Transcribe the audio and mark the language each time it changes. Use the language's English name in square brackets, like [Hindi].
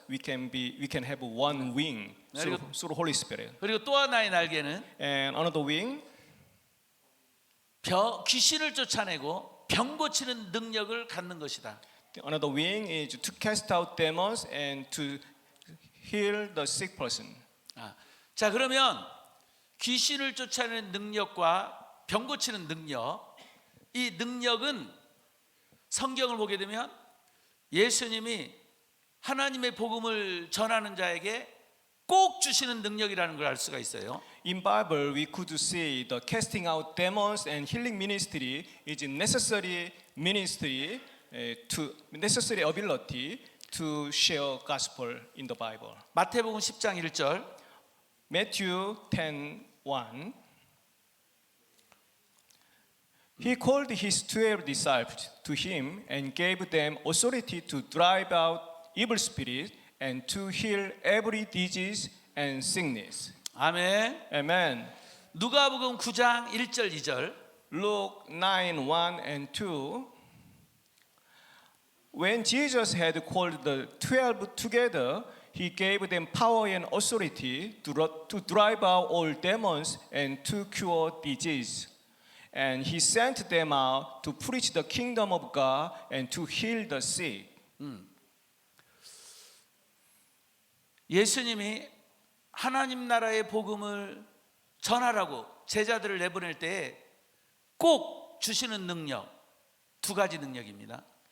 [English] We can have one wing through Holy Spirit. [Korean] 그리고 또 하나의 날개는 [English] And another wing, [Korean] 귀신을 쫓아내고 병 고치는 능력을 갖는 것이다. [English] another wing is to cast out demons and to heal the sick person. [Korean] 자, 그러면 귀신을 쫓아내는 능력과 병 고치는 능력, 이 능력은 성경을 보게 되면 예수님이 하나님의 복음을 전하는 자에게 꼭 주시는 능력이라는 걸 알 수가 있어요. [English] In Bible, we could see the casting out demons and healing ministry is necessary ministry necessary ability to share gospel in the Bible. [Korean] 마태복음 10장 1절. [English] Matthew 10:1. He called his 12 disciples to him and gave them authority to drive out evil spirits and to heal every disease and sickness. [Korean] 아멘. [English] Amen. [Korean] 누가복음 9장 1절 2절. [English] Luke 9:1 and 2. When Jesus had called the 12 together, he gave them power and authority to drive out all demons and to cure disease. And he sent them out to preach the kingdom of God and to heal the sick. [Korean] 예수님이 하나님 나라의 복음을 전하라고 제자들을 내보낼 때 꼭 주시는 능력 두 가지 능력입니다.